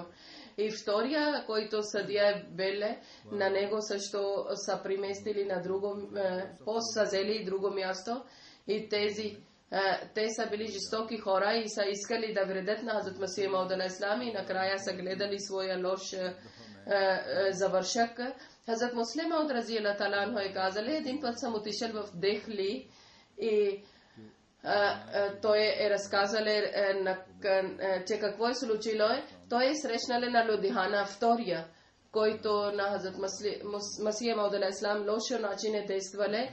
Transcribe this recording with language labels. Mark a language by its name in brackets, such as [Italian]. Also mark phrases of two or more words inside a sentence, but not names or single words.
[Bulgarian] И втория, който съдия беле, на него също са преместили на друго пост, са взели друго място. И те са били жестоки хора и са искали да вредят на Хазрат Масих Мауд алейхиссалам и накрая са гледали своя лош завършък. Хазрат Муслим Мауд [Arabic] رضي الله تعالى عنه [Bulgarian] е казали, един път съм отишъл в Дехли и той е разказале, че какво е случило. Той е срещнале на Лудихана втория, който на Хазрат Масих Мауд алейхиссалам лошо начин е действале.